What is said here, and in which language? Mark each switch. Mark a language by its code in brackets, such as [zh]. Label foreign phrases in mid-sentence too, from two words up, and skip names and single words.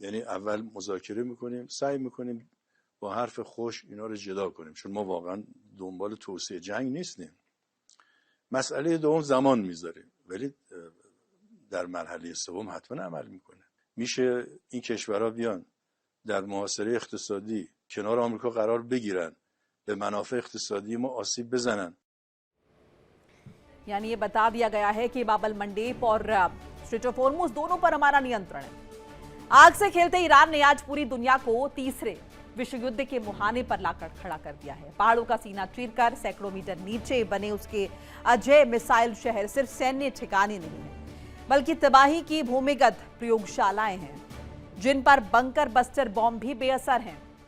[fa] یعنی اول مذاکره میکنیم، سعی میکنیم با حرف خوش اینا رو جدا کنیم، چون ما واقعا دنبال توسعه جنگ نیستیم. مسئله دوم زمان میذاره، ولی در مرحله سوم حتما عمل میکنه. میشه این کشورها بیان در محاصره اقتصادی کنار آمریکا قرار بگیرن، به منافع اقتصادی ما آسیب بزنن. [hi] यानी ये बता दिया गया है कि बाबल मंडेप और स्ट्रेट ऑफ हॉर्मुज दोनों पर हमारा नियंत्रण है। आग से खेलते ईरान ने आज पूरी दुनिया को तीसरे विश्व युद्ध के मुहाने पर लाकर खड़ा कर दिया है। पहाड़ों का सीना चीरकर सैकड़ों मीटर नीचे बने उसके अजय मिसाइल शहर सिर्फ सैन्य ठिकाने नहीं है, बल्कि तबाही की भूमिगत प्रयोगशालाएं हैं, जिन पर [en] bunker buster bomb [hi] भी बेअसर हैं।